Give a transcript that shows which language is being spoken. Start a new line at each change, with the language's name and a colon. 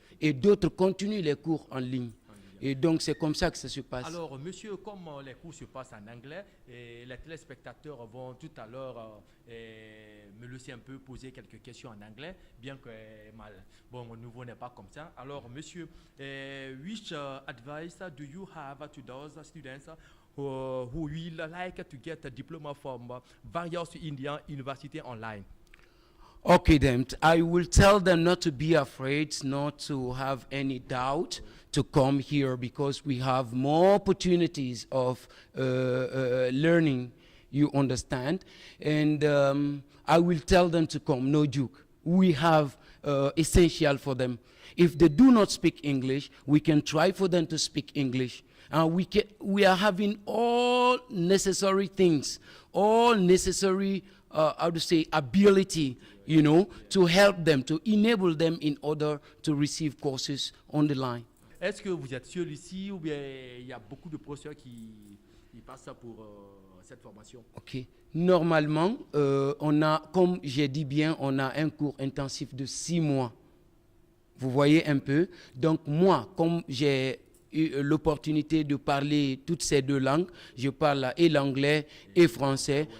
French: Et d'autres continuent les cours en ligne. Et donc, c'est comme ça que ça se passe. Alors, monsieur, comme les cours se passent en anglais, et les téléspectateurs vont tout à l'heure me laisser un peu poser quelques questions en anglais, bien que mon niveau n'est pas comme ça. Alors, monsieur,
English: which advice do you have to those students who will like to get a diploma from various Indian universities online? Okay, then I will tell them not to be afraid, not to have any doubt to come here because we have more opportunities of learning, you understand? And I will tell them to come, no joke. We have essential for them. If they do not speak English, we can try for them to speak English. And we are having all necessary things, all necessary, ability, you know, to help them, to enable them in order to receive courses on the line.
French: Est-ce que vous êtes seul ici ou bien il y a beaucoup de professeurs qui passent pour cette formation?
English: Ok.
French: Normalement, on a, comme j'ai dit bien, on a un cours intensif de 6 mois. Vous voyez un peu. Donc moi, comme j'ai eu l'opportunité de parler toutes ces 2 langues, je parle et l'anglais et français.